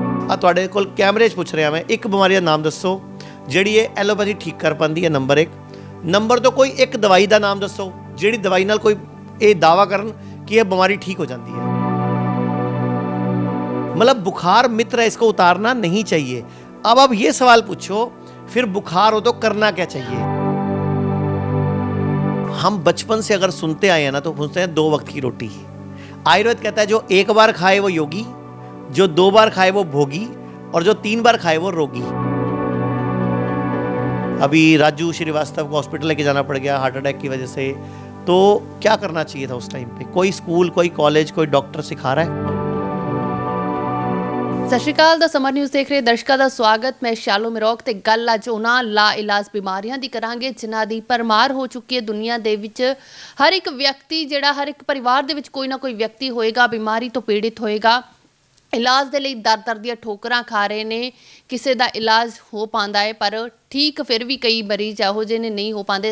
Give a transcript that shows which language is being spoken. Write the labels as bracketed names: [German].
[Punjabi] ਆ ਤੁਹਾਡੇ ਕੋਲ ਕੈਮਰੇ 'ਚ ਪੁੱਛ ਰਿਹਾ ਮੈਂ, ਇੱਕ ਬਿਮਾਰੀ ਦਾ ਨਾਮ ਦੱਸੋ ਜਿਹੜੀ ਇਹ ਐਲੋਪੈਥੀ ਠੀਕ ਕਰ ਪਾਉਂਦੀ ਹੈ, ਨੰਬਰ 1। ਨੰਬਰ 2, ਕੋਈ ਇੱਕ ਦਵਾਈ ਦਾ ਨਾਮ ਦੱਸੋ ਜਿਹੜੀ ਦਵਾਈ ਨਾਲ ਕੋਈ ਇਹ ਦਾਵਾ ਕਰਨ [Hindi] कि यह बीमारी ठीक हो जाती है। मतलब बुखार मित्र है, इसको उतारना नहीं चाहिए। अब ये सवाल पूछो, फिर बुखार हो तो करना क्या चाहिए। हम बचपन से अगर सुनते आए हैं ना, तो पूछते हैं 2 वक्त की रोटी। आयुर्वेद कहता है जो 1 बार खाए वो योगी, जो 2 बार खाए वो भोगी, और जो 3 बार खाए वो रोगी। अभी राजू श्रीवास्तव को हॉस्पिटल लेके जाना पड़ गया हार्ट अटैक की वजह से। तो क्या करना चाहिए था उस टाइम पे? कोई स्कूल, कोई कॉलेज, कोई डॉक्टर सिखा रहा है? [Punjabi] ਸਤਿ ਸ਼੍ਰੀ ਅਕਾਲ ਦਾ ਸਮਰ ਨਿਊਜ਼ ਦੇਖ ਰਹੇ ਦਰਸ਼ਕਾਂ ਦਾ ਸਵਾਗਤ। ਮੈਂ ਸ਼ਾਲੋ ਮਿਰੋਕ ਤੇ ਗੱਲ ਅੱਜ ਉਹਨਾਂ ਲਾ ਇਲਾਜ ਬਿਮਾਰੀਆਂ ਦੀ ਕਰਾਂਗੇ ਜਿਨ੍ਹਾਂ ਦੀ ਪਰਮਾਰ ਹੋ ਚੁੱਕੀ ਹੈ ਦੁਨੀਆ ਦੇ ਵਿੱਚ। ਹਰ ਇੱਕ ਵਿਅਕਤੀ ਜਿਹੜਾ ਹਰ ਇੱਕ ਪਰਿਵਾਰ ਦੇ ਵਿੱਚ ਕੋਈ ਨਾ ਕੋਈ ਵਿਅਕਤੀ ਹੋਏਗਾ ਬਿਮਾਰੀ ਤੋਂ ਪੀੜਿਤ ਹੋਏਗਾ। ਇਲਾਜ ਦੇ ਲਈ ਦਰ ਦੀਆਂ ਠੋਕਰਾਂ ਖਾ ਰਹੇ ਨੇ, ਕਿਸੇ ਦਾ ਇਲਾਜ ਹੋ ਪਾਉਂਦਾ ਹੈ ਪਰ ਠੀਕ ਫਿਰ ਵੀ ਕਈ ਮਰੀਜ਼ ਇਹੋ ਜਿਹੇ ਨੇ ਨਹੀਂ ਹੋ ਪਾਉਂਦੇ।